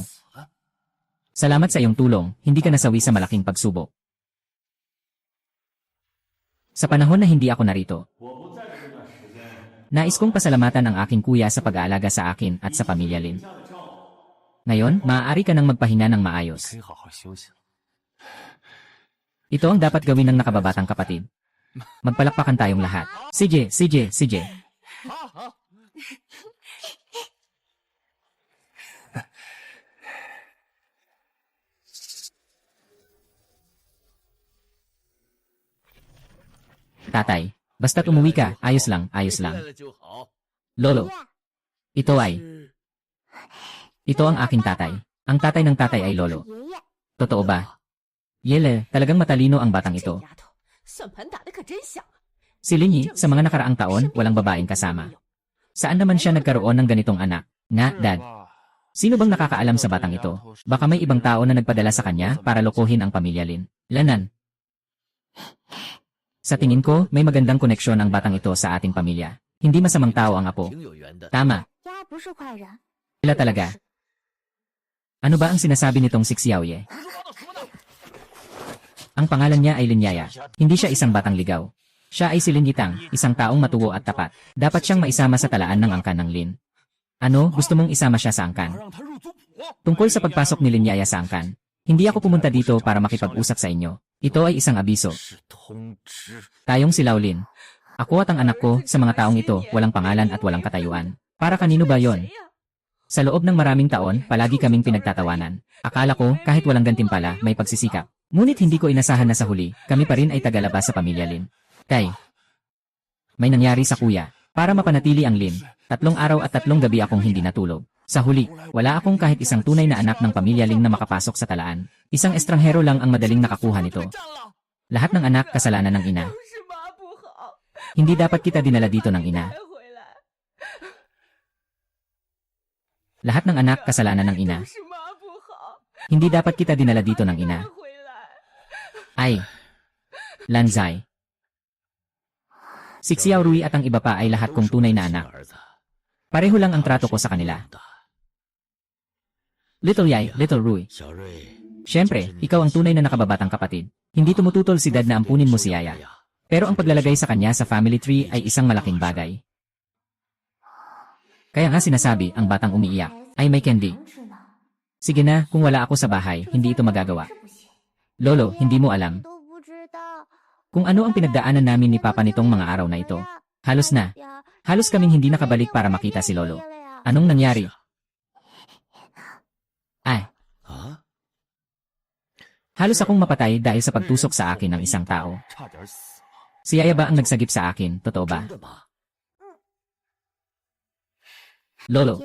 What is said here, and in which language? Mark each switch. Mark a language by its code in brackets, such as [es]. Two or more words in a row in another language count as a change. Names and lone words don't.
[tl] Salamat sa iyong tulong, hindi ka nasawi sa malaking pagsubok. Sa panahon na hindi ako narito, Nais kong pasalamatan ang aking kuya sa pag-aalaga sa akin at sa pamilya Lin. Ngayon, maaari ka nang magpahinga ng [zh] 可 [tl] maayos. [zh] 以好好休息了。 [tl] Ito ang dapat gawin ng nakababatang kapatid. Magpalakpakan tayong lahat. Sige, sige, sige. [zh] 好好。 [tl] Tatay, basta't umuwi ka, ayos lang, ayos [zh] 回来 [tl] lang. [zh] 了就好。 [tl] Lolo, ito ay, [zh] 是 [tl] ito ang aking tatay. Ang tatay ng tatay ay lolo. [zh] 爷爷， [tl] Totoo ba? Yele, talagang matalino ang batang [zh] 这 [tl] ito. [zh] 丫头算盘打得可真响啊！ [tl] Si Linyi, sa mga nakaraang taon, walang babaeng kasama. Saan naman siya nagkaroon ng ganitong anak? Nga, dad. [zh] 吧 [tl] Sino bang nakakaalam sa batang ito? Baka may ibang tao na nagpadala sa kanya para lokohin ang pamilya Lin. Lanan. Sa tingin ko, may magandang koneksyon ang batang ito sa ating pamilya. Hindi masamang tao ang apo. [zh] 挺有缘的。 [tl] Tama, [zh] 丫不是坏人， [tl] sila talaga. Ano ba ang sinasabi nitong si Xiaoye? Ang pangalan niya ay Linyaya. Hindi siya isang batang ligaw. Siya ay si Lin Yitang, isang taong matuwo at tapat. Dapat siyang maisama sa talaan ng angkan ng Lin. Ano, gusto mong isama siya sa [zh] 我 [tl] angkan? [zh] 让他入族谱。 [tl] Tungkol sa pagpasok ni Linyaya sa angkan, hindi ako pumunta dito para makipag-usap sa inyo. Ito ay isang abiso. [zh] 是通知。 [tl] Tayong si Laolin. Ako at ang anak ko, sa mga taong ito, walang pangalan at walang katayuan. Para kanino ba yon? [zh] 谁呀？ [tl] Sa loob ng maraming taon, palagi kaming pinagtatawanan. Akala ko, kahit walang gantimpala, may pagsisikap. Ngunit hindi ko inasahan na sa huli, kami pa rin ay tagalabas sa pamilya Lin. Kay, may nangyari sa kuya. Para mapanatili ang Lin, 3 araw at 3 gabi akong hindi natulog. Sa huli, wala akong kahit isang tunay na anak ng pamilya Ling na makapasok sa talaan. Isang estranghero lang ang madaling nakakuha nito. [zh] 被占了。 [tl] Lahat ng anak kasalanan ng ina. [zh] 都是妈不好， [tl] Hindi dapat kita dinala dito ng ina. [zh] 才回来， [tl] Lahat ng anak kasalanan ng ina. [zh] 都是妈不好， [tl] Hindi dapat kita dinala dito ng [zh] 才 [tl] ina. [zh] 回来。 [tl] Ay, Lanzai. Si Xiao Rui at ang iba pa ay lahat kong tunay na anak. [zh] 儿子， [tl] Pareho lang ang trato ko sa kanila. [en] Little Yai, Little Rui. [zh] 小瑞， [tl] Siyempre, ikaw ang tunay na nakababatang kapatid. Hindi tumututol si Dad na ampunin mo si Yaya. Pero ang paglalagay sa kanya sa [en] family tree [tl] ay isang malaking bagay. Kaya nga sinasabi, ang batang umiiyak ay may candy. [zh] 能吃呢， [tl] Sige na, kung wala ako sa bahay, hindi ito magagawa. [zh] 是不行， [tl] Lolo, hindi mo alam [zh] 都不知道。 [tl] kung ano ang pinagdaanan namin ni Papa nitong mga araw na ito. Halos na. Ya, Halos kaming hindi nakabalik para makita si Lolo. [zh] 爷爷了呀 [tl] Anong nangyari? Ay, [zh] 啊， [tl] halos akong mapatay dahil sa pagtusok sa akin ng isang tao. [zh] 差点死了。 [tl] Si Yaya ba ang nagsagip sa akin, totoo ba? [zh] 真的吗？ [tl] Lolo,